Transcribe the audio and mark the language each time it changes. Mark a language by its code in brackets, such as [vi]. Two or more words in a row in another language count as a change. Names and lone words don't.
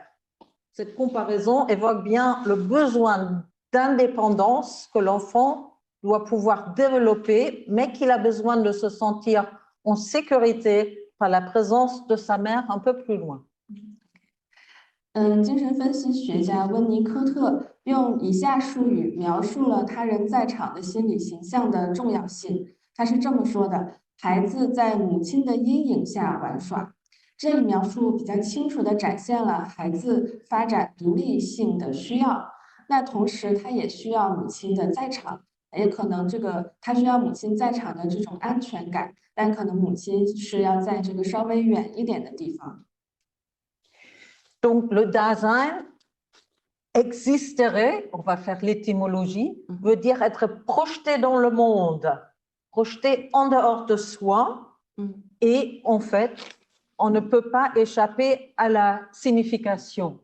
[fr] Cette comparaison évoque bien le besoin d'indépendance que l'enfant doit pouvoir développer, mais qu'il a besoin de se sentir en sécurité par la présence de sa mère un peu plus loin. [zh] 精神分析学家温尼科特用以下术语描述了他人在场的心理形象的重要性。他是这么说的：孩子在母亲的阴影下玩耍。这一描述比较清楚地展现了孩子发展独立性的需要。那同时，他也需要母亲的在场，也可能他需要母亲在场的这种安全感，但可能母亲是要在这个稍微远一点的地方。 [fr] Donc, le Dasein existerait, on va faire l'étymologie, veut dire être projeté dans le monde, projeté en dehors de soi, et en fait, on ne peut pas échapper à la signification.